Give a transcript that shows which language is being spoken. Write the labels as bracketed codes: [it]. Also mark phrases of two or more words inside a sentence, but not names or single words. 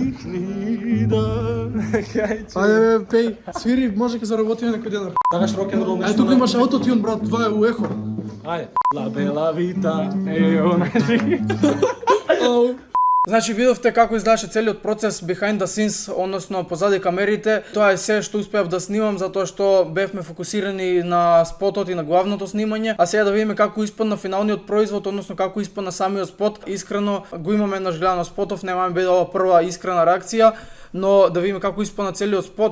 [mk] Хајде, бе, пеј. Свири, може ке заработиме некој ден. Сакаш рок-н-рол Ај, тука имаш аутотюн, брат, това е у ехо. Ајде. [it] La bella vita. [mk] Значи видовте како изгледаше целиот процес [en] behind the scenes, [mk] односно позади камерите. Тоа е се што успеав да снимам затоа што бевме фокусирани на спотот и на главното снимање. А сега да видиме како испадна финалниот производ, односно како испадна самиот спот. Искрено го имаме еднаш гледано спотов, нема ми биде ова прва искрена реакција, но да видиме како испадна целиот спот.